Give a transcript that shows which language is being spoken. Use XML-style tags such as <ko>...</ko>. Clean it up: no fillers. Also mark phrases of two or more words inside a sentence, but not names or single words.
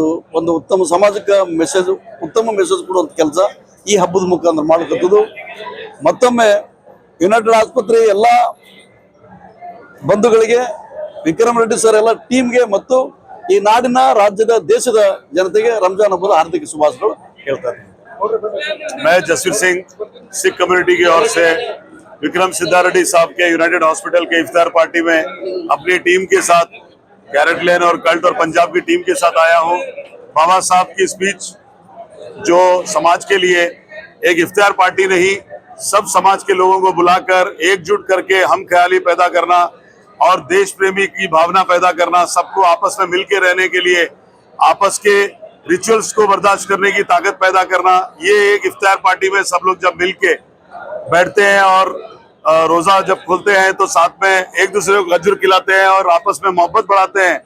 <kn>ಒಂದು ಉತ್ತಮ ಸಮಾಜಕ್ಕೆ ಉತ್ತಮ ಮೆಸೇಜ್ ಕೊಡುವಂತ ಕೆಲಸ ಈ ಹಬ್ಬದ ಮುಖಾಂತರ ಮಾಡ್ಲಿಕ್ಕತ್ತದು. ಮತ್ತೊಮ್ಮೆ ಯುನೈಟೆಡ್ ಆಸ್ಪತ್ರೆ ಎಲ್ಲ ಬಂಧುಗಳಿಗೆ, ವಿಕ್ರಮ್ ರೆಡ್ಡಿ ಸರ್ ಎಲ್ಲ ಟೀಮ್ಗೆ ಮತ್ತು ಈ ನಾಡಿನ, ರಾಜ್ಯದ, ದೇಶದ ಜನತೆಗೆ ರಂಜಾನ್ ಹಬ್ಬದ ಹಾರ್ದಿಕ ಶುಭಾಶಯಗಳು ಹೇಳ್ತಾರೆ.</kn> <hi>मैं जसवीर सिंह,</hi> <en>Sikh community</en> <hi>की ओर से विक्रम सिद्धा रेड्डी साहब के यूनाइटेड हॉस्पिटल के इफ्तार पार्टी में अपनी टीम के साथ, कैरेट लेन और कल्ट और पंजाब की टीम के साथ आया हूं। बाबा साहब की स्पीच जो समाज के लिए एक इफ्तार पार्टी नहीं, सब समाज के लोगों को बुलाकर एकजुट करके हम ख्याली पैदा करना और देश प्रेमी की भावना पैदा करना, सबको आपस में मिलकर रहने के लिए आपस के रिचुअल्स को बर्दाश्त करने की ताकत पैदा करना, ये एक इफ्तार पार्टी में सब लोग जब मिलके बैठते हैं और रोजा जब खोलते हैं तो साथ में एक दूसरे को गजर खिलाते हैं और आपस में मोहब्बत बढ़ाते हैं।</hi>